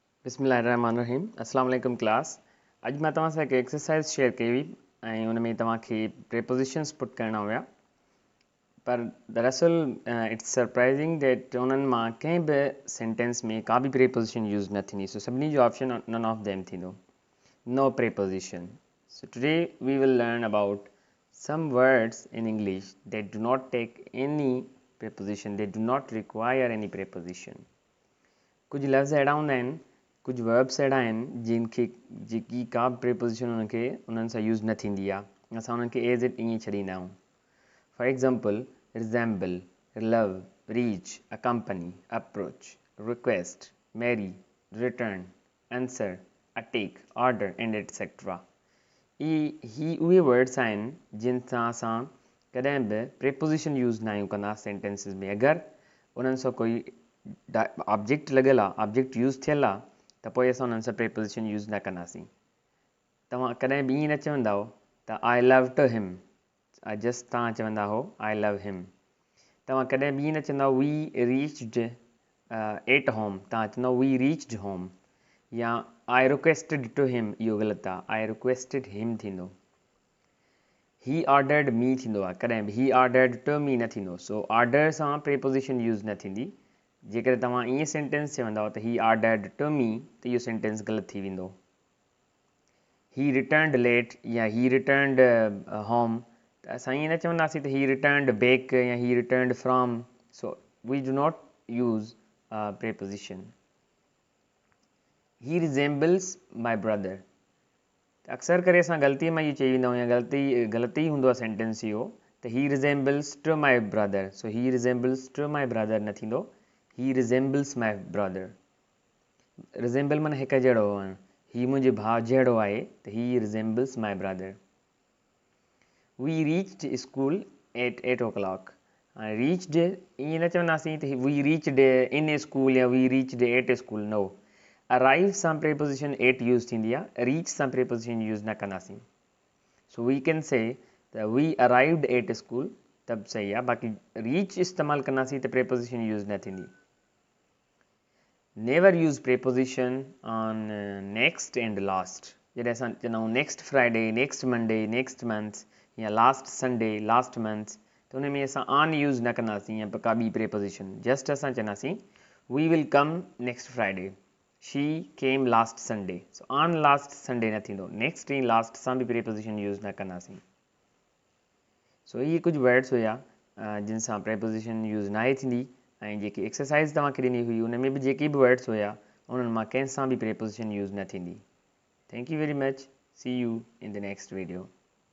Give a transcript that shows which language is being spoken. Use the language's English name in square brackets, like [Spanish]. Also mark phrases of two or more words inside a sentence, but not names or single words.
[Arabic] بسم الله الرحمن الرحيم السلام عليكم [Sindhi] क्लास। अॼु मां तव्हां सां हिकु [English] exercise share [Sindhi] कई हुई ऐं उन में तव्हांखे [English] prepositions put [Sindhi] करणा हुया, पर दरअसल [English] it's surprising that [Sindhi] उन्हनि मां कंहिं बि सेंटेंस में का बि [English] preposition use [Sindhi] न थींदी। सो सभिनी जो ऑप्शन [English] none of them [Sindhi] थींदो, [English] no preposition. so today we will learn about some words in English that do not take any preposition, they do not require any preposition. [Sindhi] कुछ लफ़्ज़ अहिड़ा हूंदा आहिनि, कुझु वर्ब्स अहिड़ा आहिनि जिनखे जेकी का बि प्रेपोजिशन उन्हनि सां यूज़ न थींदी आहे, असां उन्हनि खे [English] as it [Sindhi] ईअं छॾींदा आहियूं। [English] for example resemble, love, reach, accompany, approach, request, marry, return, answer, attack, order and etcetera. [Sindhi] ही उहे वर्ड्स आहिनि जिन सां असां कॾहिं बि [English] preposition use [Sindhi] न आहियूं कंदा सेंटेंसिस में। अगरि उन्हनि सां कोई ऑब्जेक्ट लॻियल आहे, [English] object use [Sindhi] थियल आहे, त पोइ असां उन्हनि सां [English] preposition use [Sindhi] न कंदासीं। तव्हां कॾहिं बि ईअं न चवंदा हो त [English] I love to him, [Sindhi] जस्ट तव्हां चवंदा हो [English] I love him. [Sindhi] तव्हां कॾहिं बि ईअं न चवंदा [English] we reached at home, [Sindhi] तव्हां चवंदा [English] we reached home. या I requested to him, [Sindhi] इहो ग़लति आहे, [English] I requested him थींदो। he ordered me [Sindhi] थींदो आहे, कॾहिं बि [English] he ordered to me [Sindhi] न थींदो। सो ऑर्डर सां [English] preposition use [Sindhi] न थींदी। जेकर तव्हां ईअं सेंटेंस चवंदा त [English] he ordered to me, [Sindhi] त इहो सेंटेंस ग़लति थी वेंदो। [English] he returned late या he returned home, [Sindhi] त असां ईअं न चवंदासीं त [English] he returned back या he returned from. so we do not use preposition. he resembles my brother, [Sindhi] अक्सर करे असां ग़लतीअ मां इहो चई वेंदा आहियूं या ग़लती हूंदो आहे सेंटेंस इहो, त [English] he resembles to my brother. so he resembles to my brother [Sindhi] न थींदो, [English] he resembles my brother. [Sindhi] रिजेम्बल माना हिकु जहिड़ो हुअणु, ही मुंहिंजे भाउ जहिड़ो आहे, त [English] he resembles my brother. we reached school at 8 o'clock। [Sindhi] रीच्ड ईअं न चवंदासीं त [English] we reached in school या we reached at school, no. [Sindhi] अराइव सां [English] preposition at use [Sindhi] थींदी आहे, रीच सां [English] preposition use [Sindhi] न कंदासीं। [English] so we can say त we arrived at school, [Sindhi] तब सही आहे। बाक़ी रीच इस्तेमालु कंदासीं त [English] preposition use [Sindhi] न थींदी। [English] never use preposition on next and last. [Sindhi] जॾहिं असां चवंदा आहियूं [English] next Friday, next Monday, next month or last Sunday, last month, [Sindhi] त उन में असां [English] on use [Sindhi] न कंदासीं या का ॿी प्रेपोजिशन। [English] जस्ट [Sindhi] असां चवंदासीं [English] we will come next Friday, she came last Sunday. [Sindhi] सो [English] on last Sunday [Sindhi] न थींदो, नेक्स्ट ऐं लास्ट सां बि [English] preposition use [Sindhi] न कंदासीं। सो इहे कुझु वर्ड्स हुया जिन सां [English] preposition use [Sindhi] नाहे थींदी, ऐं जेकी एक्सरसाइज़ तव्हांखे ॾिनी हुई उन में बि जेके बि वर्ड्स हुया उन्हनि मां कंहिं सां बि प्रेपोजिशन यूज़ न थींदी। [English] thank you very much, see you in the next video.